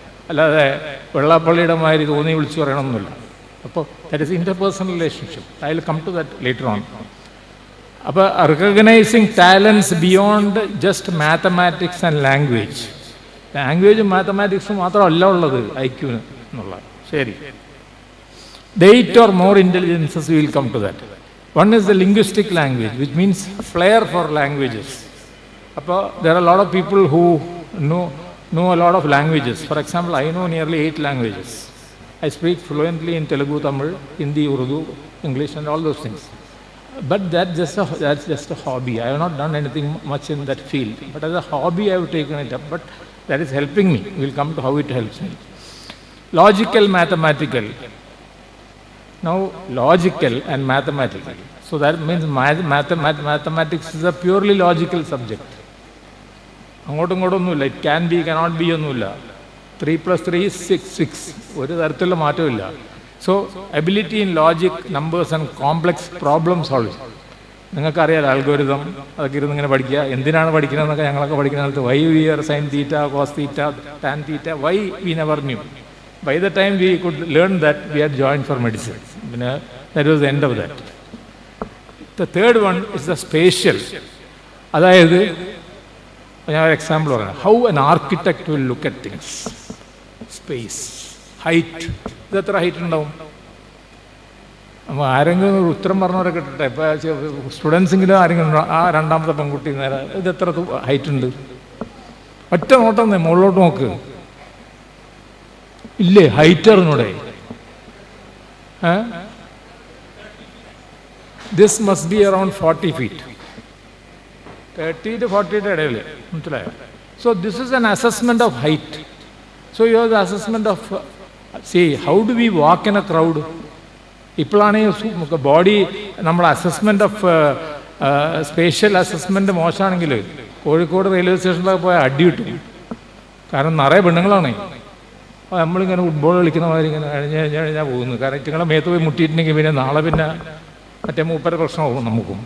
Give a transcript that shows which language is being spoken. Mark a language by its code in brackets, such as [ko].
[ml] അല്ലാതെ വെള്ളാപ്പള്ളിയുടെ മാതിരി തോന്നി വിളിച്ചു പറയണമെന്നില്ല. അപ്പോൾ [en] That is interpersonal relationship. I will come to that later on. അപ്പോൾ recognising talents beyond just mathematics and language. [ml] ലാംഗ്വേജും മാത്തമാറ്റിക്സും മാത്രമല്ല ഉള്ളത് ഐക്യുവിന് എന്നുള്ള. [en] ശരി, the 8 or more intelligences, we will come to that. One is the linguistic language, which means flair for languages. Appo there are a lot of people who know a lot of languages. For example, I know nearly 8 languages. I speak fluently in Telugu, Tamil, Hindi, Urdu, English and all those things. But that's just a hobby. I have not done anything much in that field, but as a hobby I have taken it up. But that is helping me. We will come to how it helps me. Logical, mathematical. Now, logical and mathematical. So that means mathematics is a purely logical subject. [ml] അങ്ങോട്ടും ഇങ്ങോട്ടും ഒന്നുമില്ല. [en] it can be, cannot be [ml] ഒന്നുമില്ല. [en] 3 + 3 is 6. [ml] ഒരു തരത്തിലുള്ള മാറ്റമില്ല. [en] So ability in logic, numbers and complex problem solve. [ml] നിങ്ങൾക്കറിയാലോ algorithm, അതൊക്കെ ഇരുന്ന് ഇങ്ങനെ പഠിക്കുക. എന്തിനാണ് പഠിക്കുന്നതെന്നൊക്കെ ഞങ്ങളൊക്കെ പഠിക്കുന്ന കാലത്ത് [en] Why we are sine theta, cos theta, tan theta, why we never knew. By the time we could learn that, we had joined for medicine. That was the end of that. The third one is the spatial. [ml] അതായത് ഞാൻ ഒരു example പറയാം. [en] How an architect will look at things. [ml] Space, height. ഇത് എത്ര height ഉണ്ടാവും? അപ്പോൾ ആരെങ്കിലും ഒരു ഉത്തരം പറഞ്ഞവരെ കിട്ടട്ടെ. ഇപ്പോൾ സ്റ്റുഡൻസിങ്കിലും ആരെങ്കിലും ആ രണ്ടാമത്തെ പെൺകുട്ടി നേരെ ഇത് എത്ര ഹൈറ്റ് ഉണ്ട്? ഒറ്റ നോട്ടം മുകളിലോട്ട് നോക്ക്. ഇല്ലേ ഹൈറ്ററിനൂടെ? [en] This must be around 40 feet. 30 to 40 [ml] ഇടയിൽ, മനസ്സിലായോ? [en] So this is an assessment of height. So you have the assessment of, see, how do we walk in a crowd? [ml] ഇപ്പോഴാണ് ബോഡി നമ്മൾ assessment of spatial assessment മോശമാണെങ്കിൽ Kozhikode railway സ്റ്റേഷനിലൊക്കെ പോയാൽ അടി കിട്ടും. കാരണം നിറയെ പെണ്ണുങ്ങളാണ്. അപ്പോൾ നമ്മളിങ്ങനെ ഫുട്ബോൾ കളിക്കുന്ന മാതിരി ഇങ്ങനെ കഴിഞ്ഞാൽ പോകുന്നു. കാരണം ഇറ്റുങ്ങളെ മേത്ത് പോയി മുട്ടിയിട്ടുണ്ടെങ്കിൽ പിന്നെ നാളെ പിന്നെ മറ്റേ മൂപ്പര പ്രശ്നമാകും നമുക്കും.